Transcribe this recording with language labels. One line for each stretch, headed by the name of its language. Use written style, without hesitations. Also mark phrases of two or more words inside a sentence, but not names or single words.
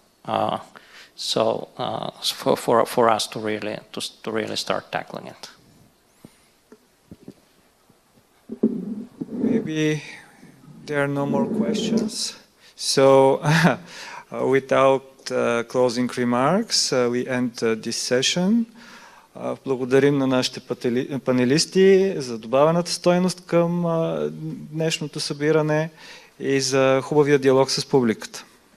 English: For us to really start tackling it. Maybe there are no more questions. So without closing remarks, we end this session.
Bulgarian: Благодарим на нашите панелисти за добавената стойност към днешното събиране и за хубавия диалог с публиката.